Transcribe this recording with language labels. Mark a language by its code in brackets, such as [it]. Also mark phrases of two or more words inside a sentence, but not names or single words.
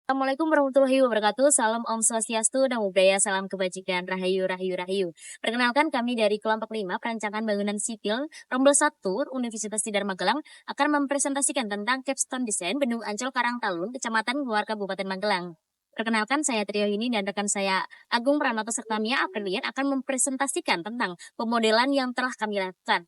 [ar] السلام عليكم ورحمة الله وبركاته. [id] Salam [ban] Om Swastiastu, [pi] Namo Buddhaya, [id] salam kebajikan, Rahayu, Rahayu, Rahayu. Perkenalkan kami dari kelompok 5 Perancangan Bangunan Sipil Rombel 1 Universitas Tidar Magelang akan mempresentasikan tentang capstone desain Bendung Ancol Karangtalun, Kecamatan Luar Kabupaten Magelang. Perkenalkan saya Trio ini dan rekan saya Agung Pranoto serta Mia Aprilian akan mempresentasikan tentang pemodelan yang telah kami lakukan.